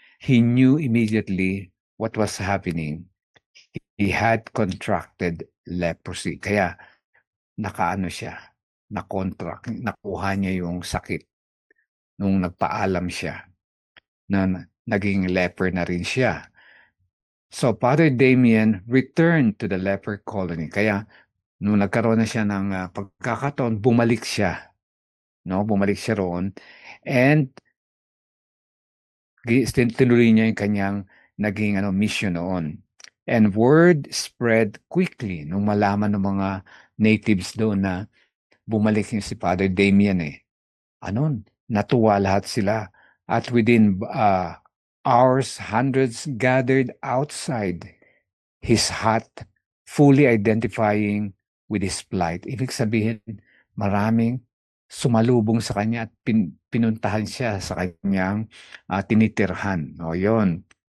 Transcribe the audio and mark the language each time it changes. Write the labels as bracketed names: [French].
[English] He knew immediately what was happening. He had contracted leprosy. [Filipino] Kaya nakaano siya, nakuha niya yung sakit nung nagpaalam siya na naging leper na rin siya. [English] So Father Damien returned to the leper colony. [Filipino] Kaya nung nagkaroon na siya ng pagkakataon, bumalik siya. No? Bumalik siya roon. And tinuloy niya yung kanyang naging mission noon. [English] And word spread quickly [Filipino] nung malaman ng mga natives doon na bumalik yung si Father Damien natuwa lahat sila. [English] At within hours, hundreds gathered outside his hut, fully identifying with his plight. [Filipino] Ibig sabihin, maraming sumalubong sa kanya at pinuntahan siya sa kanyang tinitirhan. Yun.